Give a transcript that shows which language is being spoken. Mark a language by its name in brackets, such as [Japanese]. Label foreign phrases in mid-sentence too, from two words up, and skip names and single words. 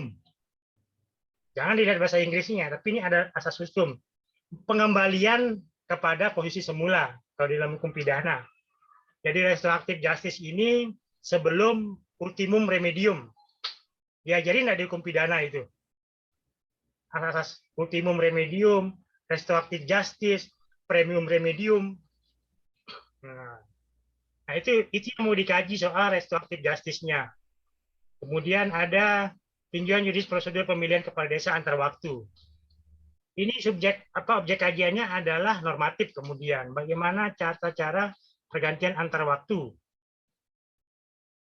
[Indonesian] Jangan dilihat bahasa Inggrisnya, tapi ini ada asas hukum. Pengembalian kepada posisi semula kalau dalam hukum pidana. Jadi [English] restoratif justice [Indonesian] ini sebelum [Latin] ultimum remedium. [Indonesian] Ya, jadi tidak di hukum pidana itu. [Latin] Asas ultimum remedium, [English] restoratif justice, [Latin] premium remedium. [Indonesian] Nah, itu yang mau dikaji soal [English] restoratif justice-nya. [Indonesian] Kemudian ada tinjauan yuridis prosedur pemilihan kepala desa antar waktu. Ini objek kajiannya adalah normatif kemudian. Bagaimana cara pergantian antar waktu.